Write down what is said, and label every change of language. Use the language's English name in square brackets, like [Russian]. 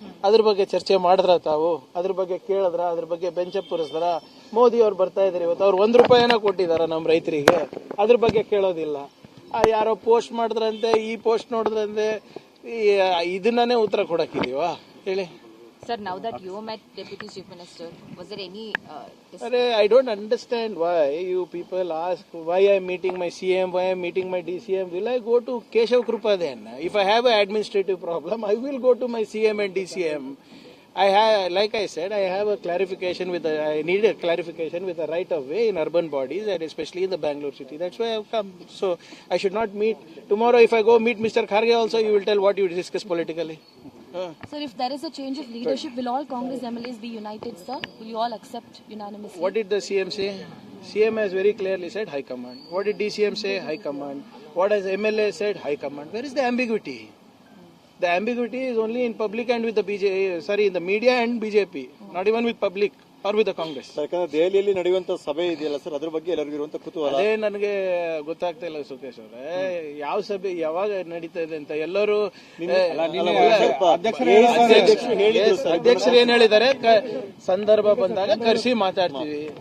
[Kannada] ಅದ್ರ ಬಗ್ಗೆ ಚರ್ಚೆ ಮಾಡಿದ್ರ ತಾವು? ಅದ್ರ ಬಗ್ಗೆ ಕೇಳಿದ್ರ? ಅದ್ರ ಬಗ್ಗೆ ಬೆಂಚಪ್ ಪುರಿಸಿದ್ರ? ಮೋದಿ ಅವ್ರು ಬರ್ತಾ ಇದಾರೆ ಇವತ್ತು, ಅವ್ರು ₹1 ಕೊಟ್ಟಿದಾರ ನಮ್ಮ ರೈತರಿಗೆ? ಅದ್ರ ಬಗ್ಗೆ ಕೇಳೋದಿಲ್ಲ. ಯಾರೋ ಪೋಸ್ಟ್ ಮಾಡಿದ್ರಂತೆ, ಈ ಪೋಸ್ಟ್ ನೋಡಿದ್ರಂತೆ, ಇದನ್ನೇ ಉತ್ತರ ಕೊಡಕ್ಕಿದೀವಾ ಹೇಳಿ? [English] Sir, now that you met Deputy Chief Minister, was there any I don't understand why you people ask why I'm meeting my CM, why I'm meeting my DCM. Will I go to Keshav Krupa then? If I have an administrative problem, I will go to my CM and DCM. Like I said, I have a clarification I need a clarification with the right of way in urban bodies and especially in the Bangalore city. That's why I've come. So I should not meet. Tomorrow if I go meet Mr. Kharge also, you will tell what you discuss politically. Sir, if there is a change of leadership, will all Congress MLAs be united, sir? Will you all accept unanimously? What did the CM say? CM has very clearly said High Command. What did DCM say? High Command. What has MLA said? High Command. Where is the ambiguity? The ambiguity is only in public and with the in the media and BJP. Not even with public or with the Congress. [Kannada] ಯಾಕಂದ್ರೆ ದೆಹಲಿಯಲ್ಲಿ ನಡೆಯುವಂತ ಸಭೆ ಇದೆಯಲ್ಲ sir, ಅದ್ರ ಬಗ್ಗೆ ಎಲ್ಲರಿಗೂ ಇರುವಂತ ಕುತೂಹಲ. ಅದೇ ನನಗೆ ಗೊತ್ತಾಗ್ತಾ ಇಲ್ಲ ಸುಖೇಶ್ ಅವರೇ, ಯಾವ ಸಭೆ ಯಾವಾಗ ನಡೀತಾ ಇದೆ ಅಂತ. ಎಲ್ಲರೂ ಅಧ್ಯಕ್ಷರು ಏನ್ ಹೇಳಿದ್ದಾರೆ, ಸಂದರ್ಭ ಬಂದಾಗ ಕರೆಸಿ ಮಾತಾಡ್ತೀವಿ.